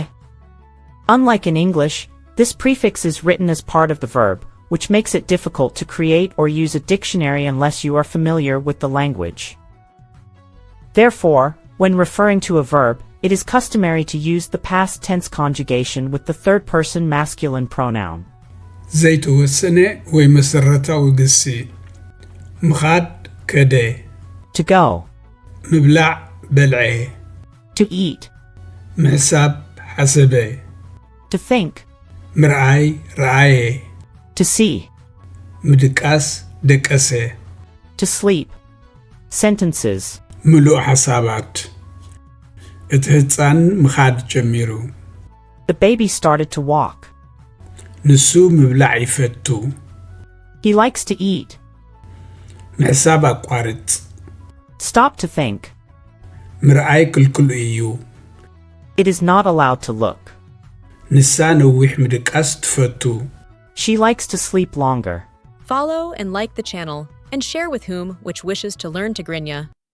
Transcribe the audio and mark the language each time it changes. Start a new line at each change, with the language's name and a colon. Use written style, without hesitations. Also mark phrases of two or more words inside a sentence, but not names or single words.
English: Unlike in English, this prefix is written as part of the verb, which makes it difficult to create or use a dictionary unless you are familiar with the language. Therefore, when referring to a verb, it is customary to use the past tense conjugation with the third-person masculine pronoun.
Tigrinya: ዘይተወሰነ ወይ መሰረታዊ ግሲ ምኻድ ከደ
English: To go.
Tigrinya: ምብላዕ በልዐ
English: To eat.
Tigrinya: ምሕሳብ ሓሰበ
English: To think.
Tigrinya: ምርኣይ ረኣየ
English: To see.
Tigrinya: ምድቃስ ደቀሰ
English: To sleep. Sentences.
Tigrinya: ምሉእ ሓሳባት እቲ ህፃን ምኻድ ጀሚሩ
English: The baby started to walk.
Tigrinya: ንሱ ምብላዕ ይፈቱ
English: He likes to eat.
Tigrinya: ምሕሳብ ኣቋርጽ
English: Stop to think.
Tigrinya: ምርኣይ ክልክሉ እዩ
English: It is not allowed to look.
Tigrinya: ንሳ ነዊሕ ምድቃስ ትፈቱ
English: She likes to sleep longer. Follow and like the channel, and share with whom which wishes to learn Tigrinya.